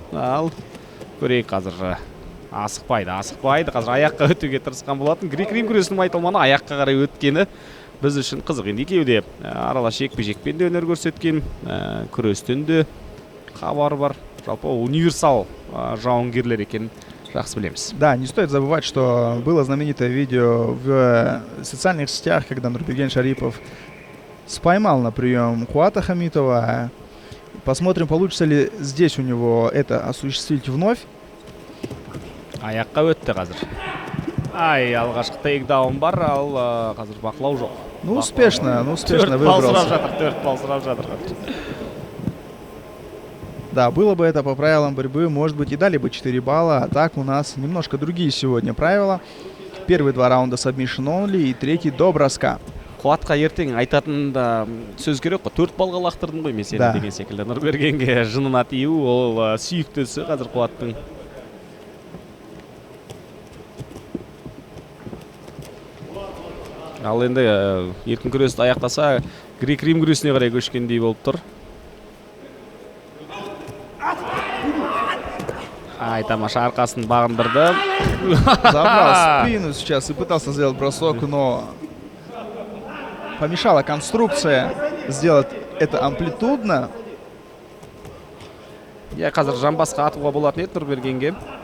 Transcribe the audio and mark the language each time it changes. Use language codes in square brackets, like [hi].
[kk] Ал көрейік қазір асықпайды. Қазір аяққа өтуге тырысқан болатын. Грек-рим күресінің айтылманы аяққа қарай өткені біз үшін қызық. Енді екеуі де аралас жекпе-жекпен де өнер көрсеткен, күрестен де хабары бар. Жалпы универсал жауынгерлер екенін жақсы білеміз. [ru] Да, не стоит забывать, что было знаменитое видео в социальных сетях, когда Нурберген Шарипов споймал на прием Куата Хамитова. Посмотрим, получится ли здесь у него это осуществить вновь. [kk] Аяққа өтті қазір. Алғашқы тейкдаун бар, ал қазір бақылау жоқ. [ru] Ну, успешно выбрался. [kk] 4 балл сұрап жатыр. [ru] Да, было бы это по правилам борьбы, может быть, и дали бы 4 балла. А так у нас немножко другие сегодня правила. Первые 2 раунда [en] submission only [ru] и третий до броска. [kk] Қуатқа ертең айтатын да сөз керек қой. 4 балға лақтырдың ғой мен сені деген секілді. Нұрбергенге жынына тию, ол сүйіктісі қазір Қуаттың. Ал енді еркін күресті аяқтаса, грек-рим күресіне қарай көшкендей болып тұр. Тамаша, арқасын бағындырды. [ru] Забрал спину сейчас и пытался сделать бросок, но помешала конструкция сделать это амплитудно. [kk] Қазір жамбасқа атуға болатын еді Нұрбергенге.